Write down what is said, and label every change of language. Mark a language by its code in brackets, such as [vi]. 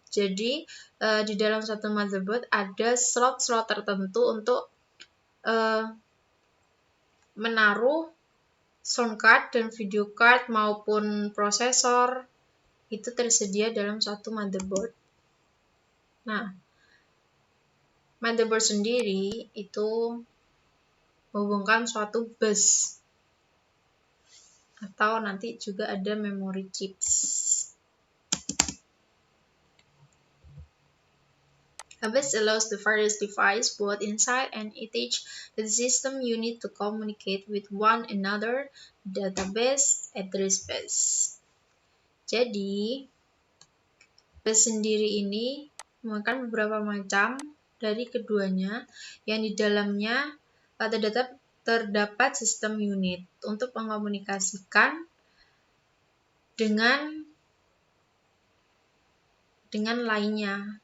[id] Jadi, di dalam suatu motherboard ada slot-slot tertentu untuk menaruh sound card dan video card maupun prosesor itu tersedia dalam suatu motherboard. Nah, motherboard sendiri itu menghubungkan suatu bus atau nanti juga ada memory chips. [en] A bus allows the various devices both inside and attached to the system unit to communicate with one another, database, address bus. [id] Jadi, bus sendiri ini memakan beberapa macam dari keduanya yang di dalamnya terdapat sistem unit untuk mengkomunikasikan dengan lainnya.